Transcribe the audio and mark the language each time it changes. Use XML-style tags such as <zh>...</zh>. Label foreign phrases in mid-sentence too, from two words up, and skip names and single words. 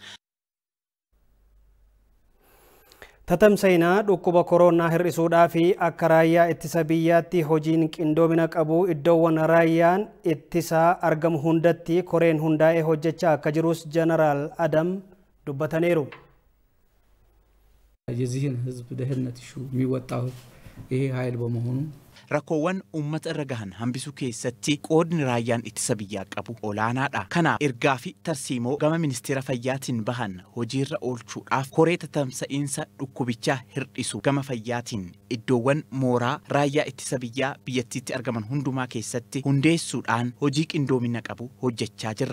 <om>Tatamsa'ina dhukkuba koronaa hir'isuudhaa fi akka raayyaa ittisa biyyaatti hojiin qindoomina qabu iddoowwan raayyaan ittisaa argamu hundatti koreen hundaa'ee hojjechaa akka jirus Jeneraal Adam dubbataniiru.</om> <am>የዚህን ህዝብ ደህንነት ኢሹ የሚወጣው ይሄ ኃይል በመሆኑ</am> <om>rakkoowwan ummata irra gahan hambisuu keessatti qoodni raayyaan ittisa biyyaa qabu olaanaadha. Kanaaf ergaa fi tarsiimoo gama ministeera fayyaatiin bahan hojiirra oolchuudhaaf koree tatamsa'iinsa dhukkubichaa hir'isu gama fayyaatiin iddoowwan mooraa raayyaa ittisa biyyaa biyyattiitti argaman hundumaa keessatti hundeessuudhaan hojii qindoomina qabu hojjechaa jirra.</om>